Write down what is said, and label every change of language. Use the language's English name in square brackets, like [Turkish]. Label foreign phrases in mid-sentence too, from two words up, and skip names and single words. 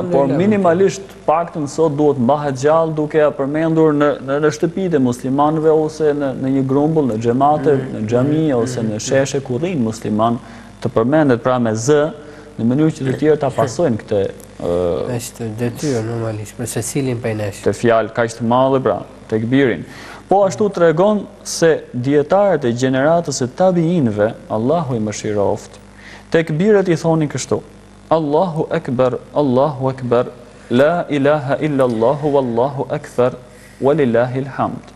[Albanian] por minimalisht paktën sot duhet mbahet gjallë duke përmendur në shtëpitë e muslimanëve ose në një grumbull, në xhamate, në xhami ose në sheshe ku rrin musliman, të përmendet pra me zë në mënyrë që të tjerë ta pasojnë këtë është detyrë normalisht për secilin prej nesh. Të fjalë kaq të madhe pra, tekbirin. Po ashtu tregon se dietarët e gjeneratës e tabiinëve, Allahu i mëshiroft, tekbiret i thonin kështu: [Arabic] الله أكبر، لا إله إلا الله، والله أكبر، ولله الحمد.